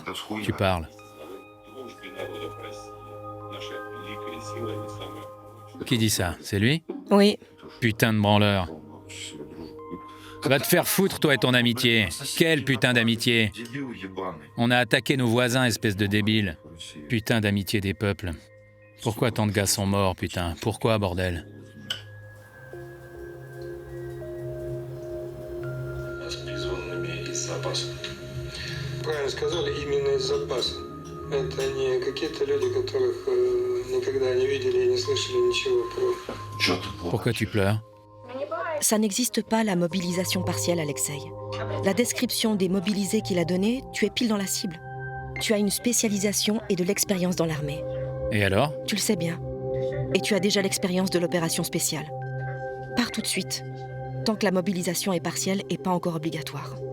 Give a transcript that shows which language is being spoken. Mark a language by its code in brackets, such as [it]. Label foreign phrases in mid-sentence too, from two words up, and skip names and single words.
[fr] Tu parles. Qui dit ça? C'est lui? Oui. Putain de branleur. Va te faire foutre, toi et ton amitié. Quelle putain d'amitié? On a attaqué nos voisins, espèce de débile. Putain d'amitié des peuples. Pourquoi tant de gars sont morts, putain? Pourquoi, bordel? [ru] Правильно сказали, именно из запаса. Это не какие-то люди, которых никогда не видели и не слышали ничего про... [fr] Pourquoi tu pleures? Ça n'existe pas, la mobilisation partielle, Alexei. La description des mobilisés qu'il a donnée, tu es pile dans la cible. Tu as une spécialisation et de l'expérience dans l'armée. Et alors? Tu le sais bien. Et tu as déjà l'expérience de l'opération spéciale. Pars tout de suite, tant que la mobilisation est partielle et pas encore obligatoire.